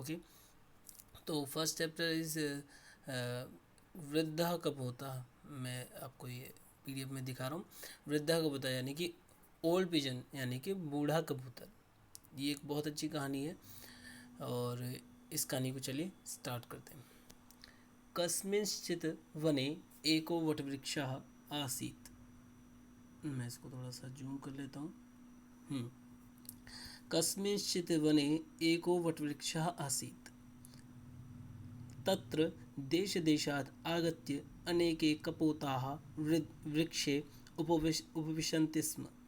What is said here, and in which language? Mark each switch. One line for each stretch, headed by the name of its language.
English: okay,
Hindi: तो
English: First chapter is वृद्धा कपोता।
Hindi: मैं आपको ये पीडीएफ में दिखा रहा हूँ। वृद्धा कपोता यानी कि ओल्ड पिजन यानी कि बूढ़ा कबूतर। ये एक बहुत अच्छी कहानी है और इस कहानी को चलिए स्टार्ट करते हैं।
Sanskrit: कस्मिंश्चित् वने एको वटवृक्षः आसीत्।
Hindi: मैं इसको थोड़ा सा जूम कर लेता हूँ।
Sanskrit: कस्मिंश्चित् वने एको वटवृक्षः आसीत्, तत्र देशदेशात् आगत्य अनेके कपोताः वृक्षे उपविशन्ति स्म।